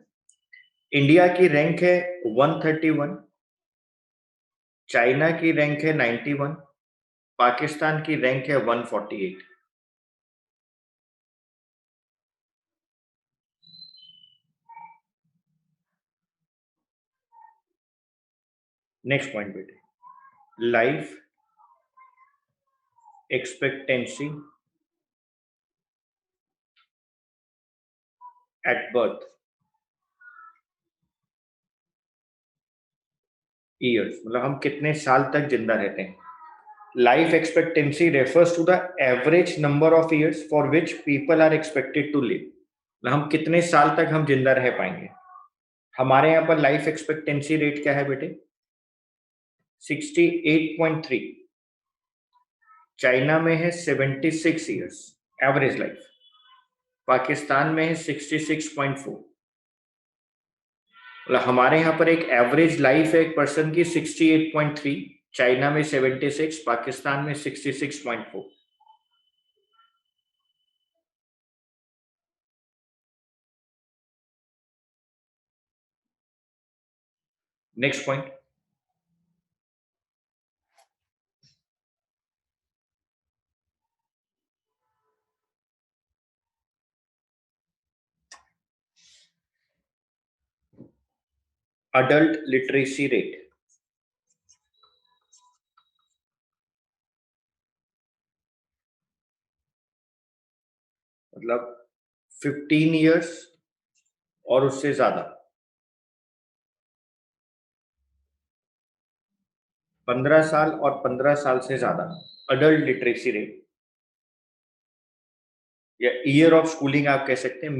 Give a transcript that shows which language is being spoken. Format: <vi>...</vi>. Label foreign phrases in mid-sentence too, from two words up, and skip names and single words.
<hi>इंडिया की रैंक है 131, चाइना की रैंक है 91, पाकिस्तान की रैंक है 148।</hi> <en>next point</en> <hi>बेटे,</hi> <en>life expectancy at birth. Years,</en> <hi>मतलब हम कितने साल तक जिंदा रहते हैं.</hi> <en>Life expectancy refers to the average number of years for which people are expected to live.</en> <hi>मतलब हम कितने साल तक हम जिंदा रह पाएंगे. हमारे यहाँ पर</hi> <en>life expectancy rate</en> <hi>क्या है बेटे? 68.3. चाइना में है 76</hi> <en>years average life.</en> <hi>पाकिस्तान में है 66.4. मतलब हमारे यहाँ पर एक</hi> <en>average life</en> <hi>है एक पर्सन की 68.3, चाइना में 76, पाकिस्तान में 66.4.</hi> <en>next point, adult literacy rate.</en> <hi>मतलब 15 इयर्स और उससे ज्यादा, 15 साल और 15 साल से ज्यादा</hi> <en>adult literacy rate</en> <hi>या</hi> <en>year of schooling</en> <hi>आप कह सकते हैं.</hi>